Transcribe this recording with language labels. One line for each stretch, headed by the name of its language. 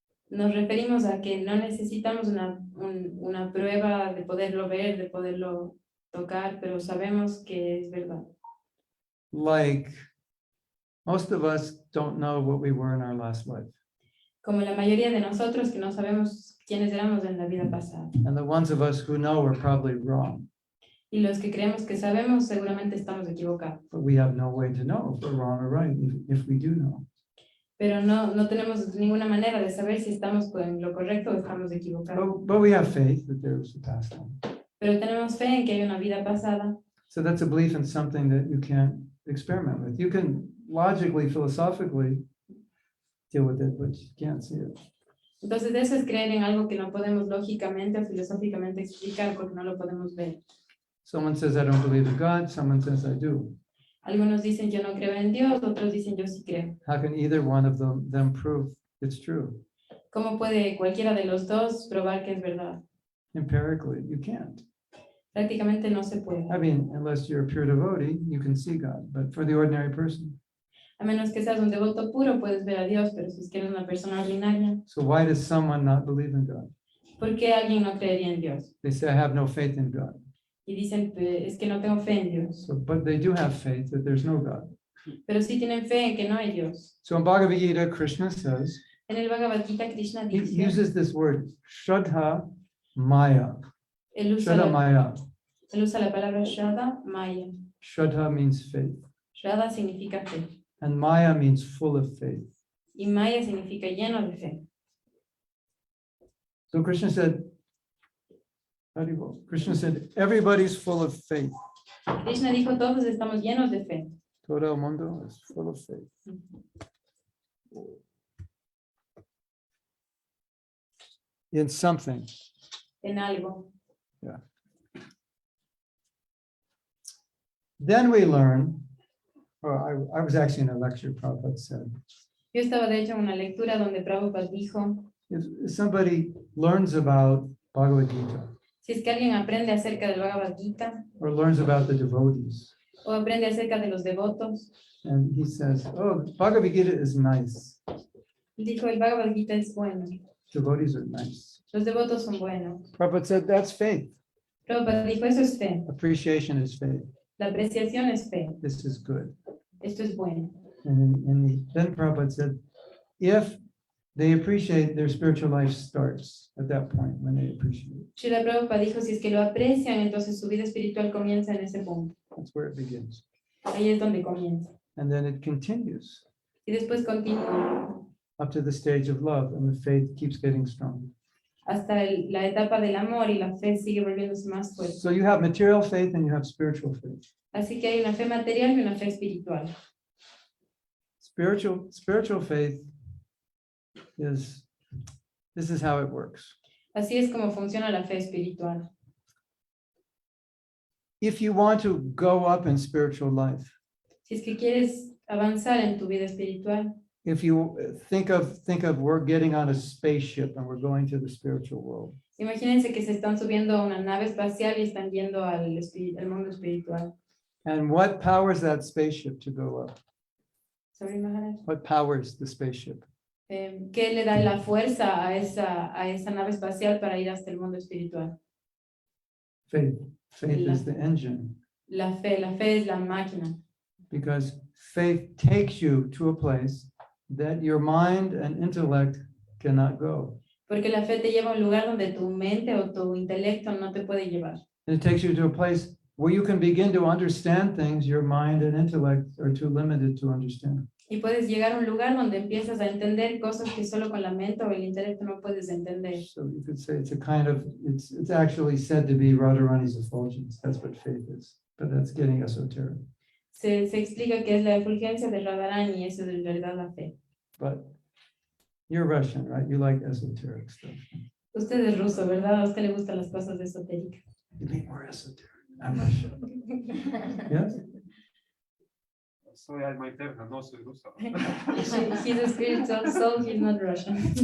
Spanish: nos referimos a que no necesitamos una prueba de poderlo ver, de poderlo tocar, pero sabemos que es verdad.
English: Like most of us don't know what we were in our last life.
Spanish: Como la mayoría de nosotros que no sabemos quiénes éramos en la vida pasada.
English: And the ones of us who know are probably wrong,
Spanish: Y los que creemos que sabemos seguramente estamos equivocados.
English: but we have no way to know if we're wrong or right, if we do know.
Spanish: Pero no tenemos ninguna manera de saber si estamos en lo correcto o estamos equivocados.
English: But we have faith that there was a past life.
Spanish: Pero tenemos fe en que hay una vida pasada.
English: So that's a belief in something that you can't experiment with. You can logically, philosophically deal with it, but you can't see it.
Spanish: Entonces eso es creer en algo que no podemos lógicamente o filosóficamente explicar porque no lo podemos ver.
English: Someone says, I don't believe in God. Someone says, I do.
Spanish: Algunos dicen yo no creo en Dios, otros dicen yo sí creo.
English: How can either one of them prove it's true?
Spanish: ¿Cómo puede cualquiera de los dos probar que es verdad?
English: Empirically, you can't.
Spanish: Prácticamente no se puede.
English: I mean, unless you're a pure devotee, you can see God. But for the ordinary person,
Spanish: A menos que seas un devoto puro puedes ver a Dios, pero si es que eres una persona ordinaria,
English: so why does someone not believe in God?
Spanish: ¿por qué alguien no creería en Dios?
English: They say, I have no faith in God.
Spanish: Y dicen, es que no tengo fe en Dios.
English: So, but they do have faith that there's no God.
Spanish: Pero sí tienen fe en que no hay Dios.
English: So in Bhagavad Gita, Krishna says,
Spanish: En el Bhagavad Gita, Krishna
English: he
Spanish: dice,
English: uses this word, Shraddha Maya.
Spanish: él usa Shraddha Maya. la palabra Shraddha, Maya.
English: Shraddha means faith.
Spanish: Shraddha significa fe.
English: And Maya means full of faith.
Spanish: Y Maya significa lleno de fe.
English: So Krishna said, Krishna said, everybody's full of faith.
Spanish: Krishna dijo, todos estamos llenos de fe. Todo el mundo
English: is full of faith. In something.
Spanish: En algo.
English: Then we learn, or I was actually in a lecture Prabhupada said,
Spanish: Yo estaba de hecho en una lectura donde Prabhupada dijo,
English: if somebody learns about Bhagavad Gita,
Spanish: Si es que alguien aprende acerca del Bhagavad Gita
English: or learns about the devotees,
Spanish: o aprende acerca de los devotos,
English: and he says, oh, Bhagavad Gita is nice.
Spanish: dijo el Bhagavad Gita es bueno,
English: Devotees are nice.
Spanish: los devotos son buenos.
English: Prabhupada said, that's faith.
Spanish: Prabhupada dijo, eso es fe,
English: Appreciation is faith.
Spanish: la apreciación es fe,
English: This is good.
Spanish: esto es bueno.
English: And then Prabhupada said, if they appreciate, their spiritual life starts at that point when they appreciate.
Spanish: Srila Prabhupada dijo, si es que lo aprecian, entonces su vida espiritual comienza en ese punto.
English: That's where it begins.
Spanish: Ahí es donde comienza.
English: And then it continues
Spanish: Y después continúa
English: up to the stage of love, and the faith keeps getting stronger.
Spanish: hasta la etapa del amor y la fe sigue volviéndose más fuerte.
English: So you have material faith and you have spiritual faith.
Spanish: Así que hay una fe material y una fe espiritual.
English: Spiritual faith is, this is how it works.
Spanish: Así es como funciona la fe espiritual.
English: If you want to go up in spiritual life,
Spanish: Si es que quieres avanzar en tu vida espiritual,
English: if you think of we're getting on a spaceship and we're going to the spiritual world.
Spanish: imagínense que se están subiendo a una nave espacial y están yendo al mundo espiritual.
English: And what powers that spaceship to go up? Sorry, Maharaj. What powers the spaceship?
Spanish: ¿Qué le da la fuerza a esa nave espacial para ir hasta el mundo espiritual?
English: Faith. Faith is the engine,
Spanish: La fe es la máquina.
English: because faith takes you to a place that your mind and intellect cannot go.
Spanish: Porque la fe te lleva a un lugar donde tu mente o tu intelecto no te puede llevar.
English: And it takes you to a place where you can begin to understand things your mind and intellect are too limited to understand.
Spanish: Y puedes llegar a un lugar donde empiezas a entender cosas que solo con la mente o el intelecto no puedes entender.
English: So you could say it's a kind of, it's actually said to be Radharani's effulgence. That's what faith is, but that's getting esoteric.
Spanish: Se explica que es la efulgencia de Radharani y eso es en verdad la fe.
English: But you're Russian, right? You like esoteric stuff.
Spanish: Usted es ruso, ¿verdad? A usted le gustan las cosas esotéricas.
English: You be more esoteric. I'm Russian. Yes?
Spanish: Soy alma eterna, no soy ruso.
English: He's a spiritual soul, he's not Russian.